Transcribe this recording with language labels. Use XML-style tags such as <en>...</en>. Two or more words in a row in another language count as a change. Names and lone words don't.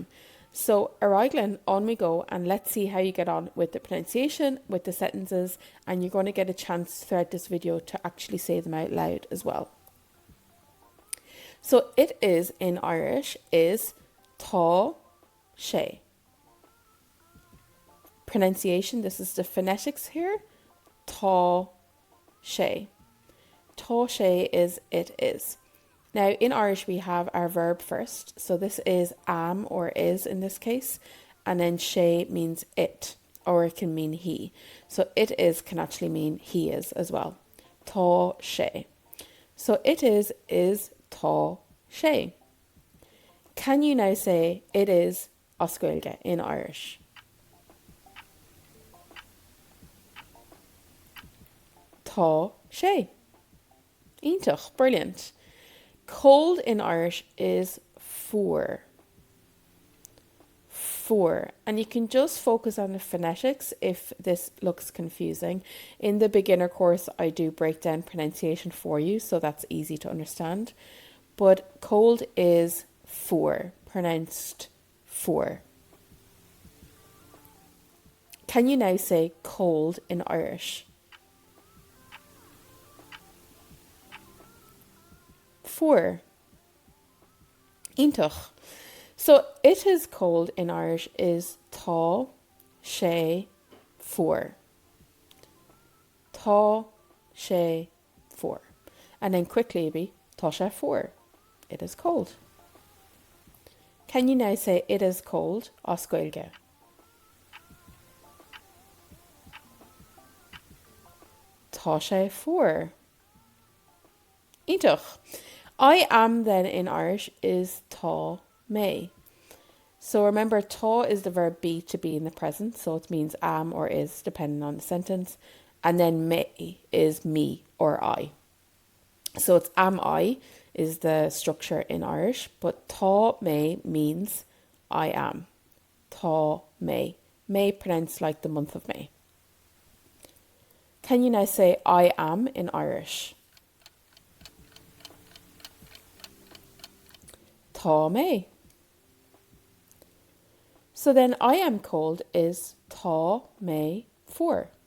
<en>So Araiglan, on we go, and let's see how you get on with the pronunciation, with the sentences, and you're going to get a chance throughout this video to actually say them out loud as well. So it is in Irish is</en> <ga>tá, shay.</ga> <en>Pronunciation, this is the phonetics here,</en> <ga>tá, shay. Tá, shay</ga> <en>is it is. Now in Irish we have our verb first, so this is am or is in this case, and then shay means it, or it can mean he. So it is can actually mean he is as well.</en> <ga>Tá, shay.</ga> <en>So it is</en> <ga>tá, shay.</ga> <en>Can you now say it is oscuilge in Irish?</en> <ga>Tá, shay.</ga> <en>Ítach, brilliant. Cold in Irish is fuar. Foor. And you can just focus on the phonetics if this looks confusing. In the beginner course, I do break down pronunciation for you, so that's easy to understand. But cold is foor, pronounced foor. Can you now say cold in Irish? Foor. Ítach. So it is cold in Irish is</en> <ga>tá, shay, foor. Tá, shay, foor.</ga> <en>And then quickly be</en> <ga>tá sé foor.</ga> <en>It is cold. Can you now say it is cold oscuilge?</en> <ga>Tá sé foor.</ga> <en>Ítach. I am then in Irish is</en> <ga>tá mé.</ga> <en>So remember, tá is the verb be, to be in the present, so it means am or is depending on the sentence, and then mé is me or I. So it's am I is the structure in Irish, but</en> <ga>tá mé</ga> <en>means I am.</en> <ga>Tá mé.</ga> <en>May pronounced like the month of May. Can you now say I am in Irish?</en> <ga>Tá mé.</ga> <en>So then I am cold is</en> <ga>tá mé foor.</ga>